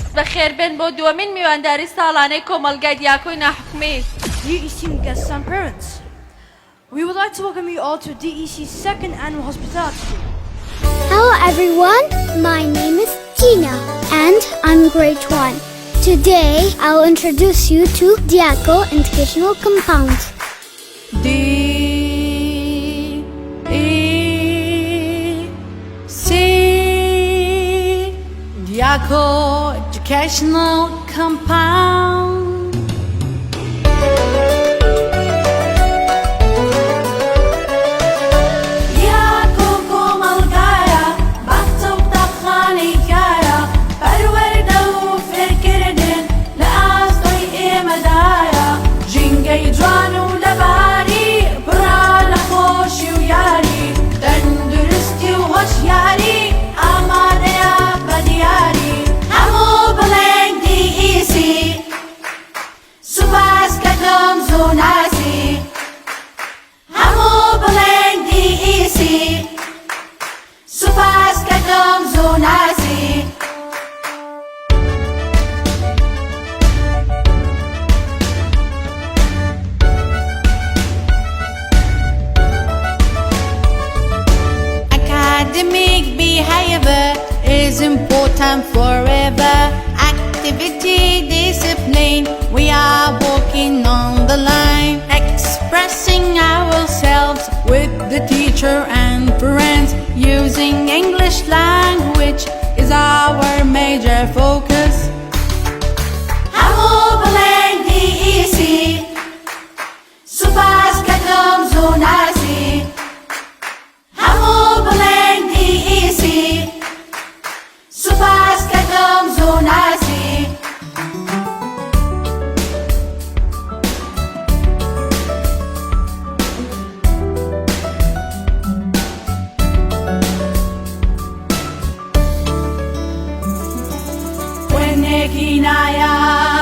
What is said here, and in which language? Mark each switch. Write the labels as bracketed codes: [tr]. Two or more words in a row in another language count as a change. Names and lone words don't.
[ckb] بەخێربێن بۆ دووەمین میوانداری ساڵانەی کۆمەڵگەی دیاکۆی ناحکومی. [en] DEC guests and parents, we would like to welcome you all to DEC's second annual hospitality week. Hello everyone, my name is Gina and I'm grade 1. Today I'll introduce you to Dyako Educational Compound. D-E-C Dyako Educational Compound. [ckb] Dyako کۆمەڵگەیە بەختە و قوتابخانەیەکایە پەروەردە و فێرکردن لە ئاستۆی ئێمەدایە ژینگەی جوان و لە بەھاری پڕە لە خۆشی و یاری تەندروستی و هۆشیاری ئامادەیە بە دیاری هەموو بڵێن DEC سوپاس کەکەم زوو ناسی هەموو بڵێن DEC سوپاس کەکەم زوو ناسی [en] Academic behavior is important forever. Activity, discipline, we are walking on the line. Expressing ourselves with the teacher and parents. Using English language is our major focus. [ckb] هەموو بڵێن DEC سوپاس کەکەم زوو ناسی هەموو بڵێن DEC سوپاس کەکەم زوو ناسی خوێندنێکی نایاب